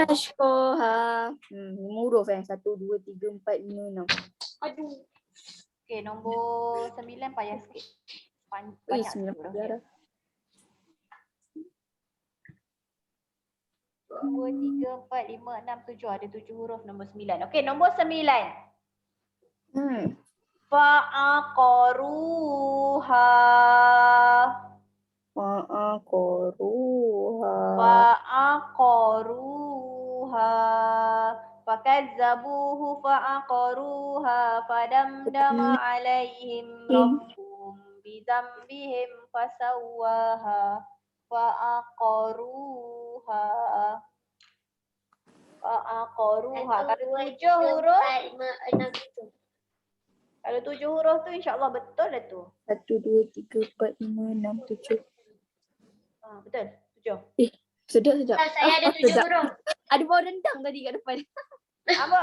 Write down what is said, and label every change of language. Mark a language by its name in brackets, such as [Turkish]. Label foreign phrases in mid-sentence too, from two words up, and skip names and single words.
[Malay] Ashqaha. 5 huruf 1, 2, 3, 4, 5, 6. Aduh. Okey, nombor 9 payah sikit. Banyak sikit huruf dia. 2, 3, 4, 5, 6, 7. Ada 7 huruf nombor 9. Okey, nombor 9. [Arabic] Fa'aqaruha. Fa'aqaruha. فكذبوه فعقروها. فدمدم عليهم ربهم بذنبهم فسواها. فعقروها فعقروها. [Malay] Kalau 7 huruf. 5, 6, 7. Kalau 7 huruf tu insya-Allah betul dah tu. 1, 2, 3, 4, 5, 6, 7. Betul. 7. Sedap. Saya ada 7 huruf. Ada bau rendang tadi kat depan. Apa?